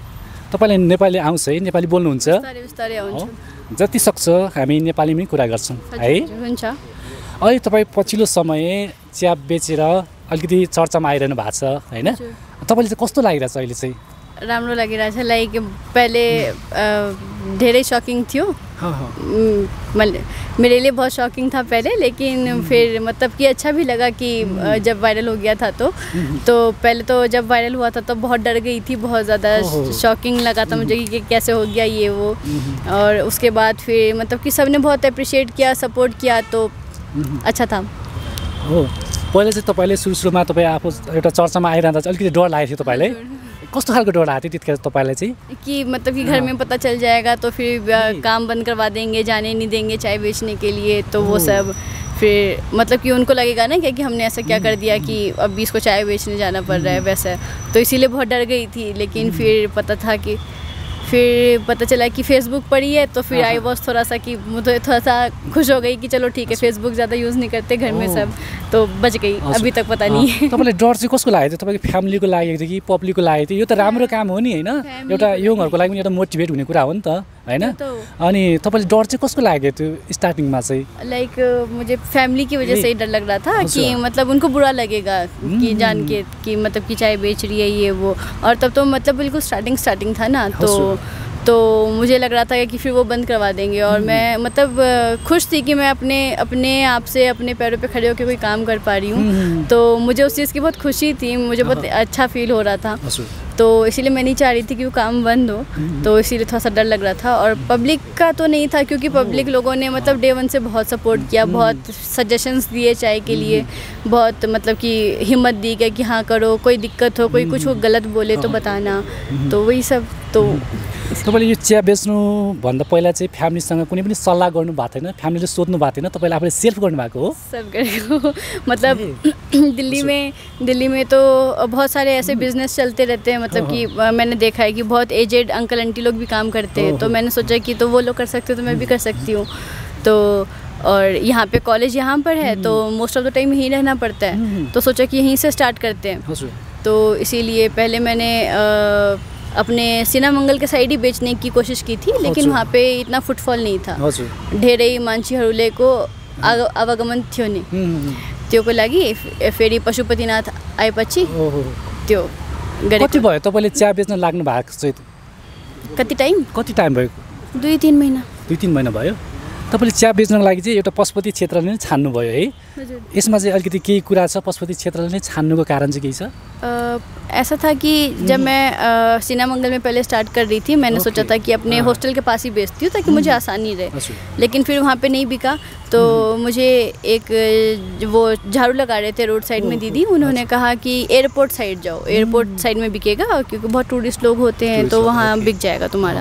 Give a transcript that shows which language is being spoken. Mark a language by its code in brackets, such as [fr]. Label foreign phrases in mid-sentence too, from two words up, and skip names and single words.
[ne] तपाईँले नेपाली आउँछ है नेपाली बोल्नुहुन्छ जति सक्छ हामी नेपालीमै कुरा गर्छौँ है हुन्छ अहिले तपाईँ पछिल्लो समय चिया बेचेर अलिकति चर्चामा आइरहनु भएको छ हैन तपाईँले चाहिँ कस्तो लागिरहेछ अहिले चाहिँ राम्रो लागिरहेछ [hi] लाइक पहले [ne] धेरै शॉकिंग थियो [hi] मेरे लिए बहुत शॉकिंग था पहले लेकिन फिर मतलब कि अच्छा भी लगा कि जब वायरल हो गया था तो पहले तो जब वायरल हुआ था तो बहुत डर गई थी बहुत ज़्यादा शॉकिंग लगा था मुझे कि कैसे हो गया ये वो और उसके बाद फिर मतलब कि सबने बहुत अप्रिशिएट किया सपोर्ट किया तो अच्छा था [ne] हो पहिले चाहिँ तपाईँले सुरुमा तपाईँ आफू एउटा चर्चामा आइरहँदा चाहिँ अलिकति डर लागेको थियो तपाईँलाई कस्तो खालको डर आएको थियो त्यतिखेर तपाईँलाई चाहिँ [hi] कि मतलब कि घर में पता चल जाएगा तो फिर काम बंद करवा देंगे जाने नहीं देंगे चाय बेचने के लिए तो वो सब फिर मतलब कि उनको लगेगा ना कि हमने ऐसा क्या कर दिया कि अब भी इसको चाय बेचने जाना पड़ रहा है वैसा तो इसीलिए बहुत डर गई थी लेकिन फिर पता चला कि फेसबुक पर ही है तो फिर [en] I was [hi] थोड़ा सा कि मुझे थोड़ा सा खुश हो गई कि चलो ठीक है फेसबुक ज़्यादा यूज़ नहीं करते घर में सब तो बच गई अभी तक पता नहीं है [ne] तपाईँलाई डर चाहिँ कसको लागेको थियो तपाईँको फ्यामिलीको लागेको थियो कि पब्लिकको लागेको थियो यो त राम्रो काम हो नि हैन एउटा यङहरूको लागि पनि एउटा मोटिभेट हुने कुरा हो नि त हैन अनि तपाईँले डर चाहिँ कसको लागेको थियो स्टार्टिङमा चाहिँ [hi] लाइक मुझे फैमिली की वजह से ही डर लग रहा था कि मतलब उनको बुरा लगेगा कि जान के कि मतलब कि चाय बेच रही है ये वो और तब तो मतलब बिल्कुल स्टार्टिंग था ना तो मुझे लग रहा था कि फिर वो बंद करवा देंगे और मैं मतलब खुश थी कि मैं अपने आप से अपने पैरों पे खड़े होकर कोई काम कर पा रही हूँ तो मुझे उस चीज़ की बहुत खुशी थी मुझे बहुत अच्छा फील हो रहा था तो इसीलिए मैं नहीं चाह रही थी कि वो काम बंद हो तो इसीलिए थोड़ा सा डर लग रहा था और पब्लिक का तो नहीं था क्योंकि पब्लिक लोगों ने मतलब [en] day one [hi] से बहुत सपोर्ट किया बहुत सजेशंस दिए चाय के लिए बहुत मतलब कि हिम्मत दी गई कि हाँ करो कोई दिक्कत हो कोई कुछ गलत बोले तो बताना तो वही सब तो [ne] तपाईँले यो चिया बेच्नुभन्दा पहिला चाहिँ फ्यामिलीसँग कुनै पनि सल्लाह गर्नु भएको थिएन, फ्यामिलीले सोध्नु भएको थिएन, तपाईँले आफूले सेल्फ गर्नुभएको हो? सब गरेको [hi] मतलब दिल्ली में तो बहुत सारे ऐसे बिजनेस चलते रहते हैं, मतलब कि मैंने देखा है कि बहुत एजेड अंकल आंटी लोग भी काम करते हैं, तो मैंने सोचा कि तो वो लोग कर सकते तो मैं भी कर सकती हूँ। तो और यहाँ पे कॉलेज यहाँ पर है तो [en] most of the time [hi] यहीं रहना पड़ता है, तो सोचा कि यहीं से स्टार्ट करते हैं। तो इसीलिए पहले मैंने अपने सिनामंगल के साइड ही बेचने की कोशिश की थी, लेकिन वहाँ पे इतना फुटफॉल नहीं था, [ne] धेरै मान्छेहरूले आवागमन थियो नि, त्योको लागि फेरि पशुपतिनाथ आएपछि त्यो गरेको। कति भयो तपाईँले चिया बेच्न लाग्नु भएको चाहिँ? कति टाइम भयो? 2-3 महिना। 2-3 महिना भयो। तपाईँले चिया बेच्नको लागि चाहिँ एउटा पशुपति क्षेत्रले नै छान्नुभयो है? यसमा चाहिँ अलिकति केही कुरा छ, पशुपति क्षेत्रले नै छान्नुको कारण चाहिँ केही छ? [hi] ऐसा था कि जब मैं सिनामंगल में पहले स्टार्ट कर रही थी, मैंने सोचा था कि अपने हॉस्टल के पास ही बेचती हूँ ताकि मुझे आसानी रहे, लेकिन फिर वहाँ पे नहीं बिका। तो मुझे एक वो झाड़ू लगा रहे थे रोड साइड में दीदी, उन्होंने कहा कि एयरपोर्ट साइड जाओ, एयरपोर्ट साइड में बिकेगा, क्योंकि बहुत टूरिस्ट लोग होते हैं तो वहाँ बिक जाएगा तुम्हारा।